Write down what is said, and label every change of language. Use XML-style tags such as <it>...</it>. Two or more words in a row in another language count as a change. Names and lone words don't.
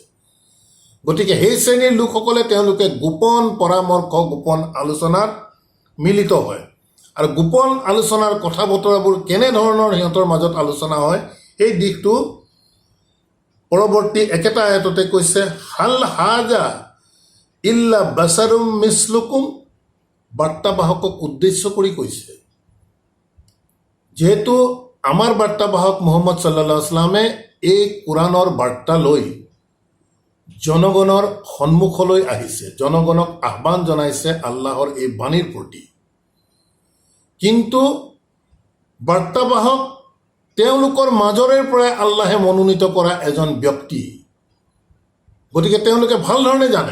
<as>গতিকে সেই শ্ৰেণীৰ লোকসকলে তেওঁলোকে গোপন পৰামৰ্শ, গোপন আলোচনাত মিলিত হয়। আৰু গোপন আলোচনাৰ কথা বতৰাবোৰ কেনেধৰণৰ সিহঁতৰ মাজত আলোচনা হয়, সেই দিশটো পৰৱৰ্তী একেটা আয়াততে কৈছে</as> <ar>هل هذا إلا بشر مثلكم,</ar> <as>বাৰ্তাবাহকক উদ্দেশ্য কৰি কৈছে। যিহেতু আমাৰ বাৰ্তাবাহক মুহাম্মদ</as> <ar>صلى الله عليه وسلم</ar> <as>এই কোৰাণৰ বাৰ্তা লৈ জনগণৰ সন্মুখলৈ আহিছে, জনগণক আহ্বান জনাইছে আল্লাহৰ এই বাণীৰ প্ৰতি। কিন্তু বাৰ্তাবাহক তেওঁলোকৰ মাজৰে পৰাই আল্লাহে মনোনীত কৰা এজন ব্যক্তি, গতিকে তেওঁলোকে ভাল ধৰণে জানে।</as>